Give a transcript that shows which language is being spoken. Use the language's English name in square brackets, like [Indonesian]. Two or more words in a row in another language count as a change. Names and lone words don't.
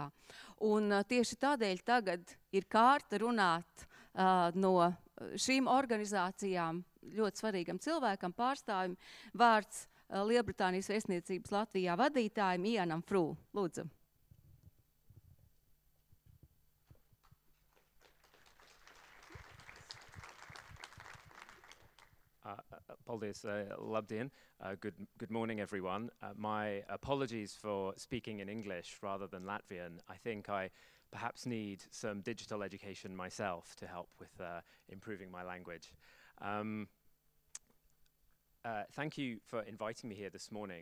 [Latvian] Un tieši tādēļ tagad ir kārta runāt no šīm organizācijām ļoti svarīgam cilvēkam, pārstāvim, vārds Lielbritānijas vēstniecības Latvijā vadītājiem Ianam Frū. Lūdzu. Paldies, labdien. [English] Good morning, everyone. My apologies for speaking in English rather than Latvian. I think I perhaps need some digital education myself to help with improving my language. Thank you for inviting me here this morning.